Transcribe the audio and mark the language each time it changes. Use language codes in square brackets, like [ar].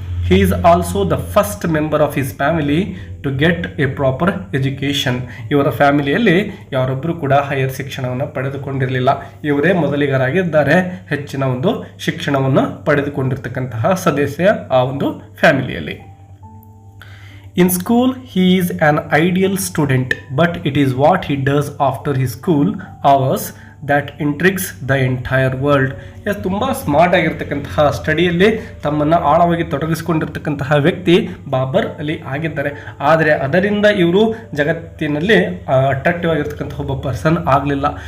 [en] He is also the first member of his family to get a proper education. [kn] ಇವರ ಫ್ಯಾಮಿಲಿಯಲ್ಲಿ ಯಾರೊಬ್ಬರು ಕೂಡ higher ಶಿಕ್ಷಣವನ್ನು ಪಡೆದುಕೊಂಡಿರಲಿಲ್ಲ. ಇವರೇ ಮೊದಲಿಗರಾಗಿದ್ದಾರೆ ಹೆಚ್ಚಿನ ಒಂದು ಶಿಕ್ಷಣವನ್ನು ಪಡೆದುಕೊಂಡಿರ್ತಕ್ಕಂತಹ ಸದಸ್ಯ ಆ ಒಂದು ಫ್ಯಾಮಿಲಿಯಲ್ಲಿ. [en] In school, he is an ideal student, but it is what he does after his school hours that intrigues the entire world. [kn] S, ತುಂಬ ಸ್ಮಾರ್ಟ್ ಆಗಿರ್ತಕ್ಕಂತಹ ಸ್ಟಡಿಯಲ್ಲಿ ತಮ್ಮನ್ನು ಆಳವಾಗಿ ತೊಡಗಿಸಿಕೊಂಡಿರ್ತಕ್ಕಂತಹ ವ್ಯಕ್ತಿ ಬಾಬರ್ ಅಲಿ ಆಗಿದ್ದಾರೆ. ಆದರೆ ಅದರಿಂದ ಇವರು ಜಗತ್ತಿನಲ್ಲಿ ಅಟ್ರಾಕ್ಟಿವ್ ಆಗಿರ್ತಕ್ಕಂಥ ಒಬ್ಬ ಪರ್ಸನ್ ಆಗಲಿಲ್ಲ.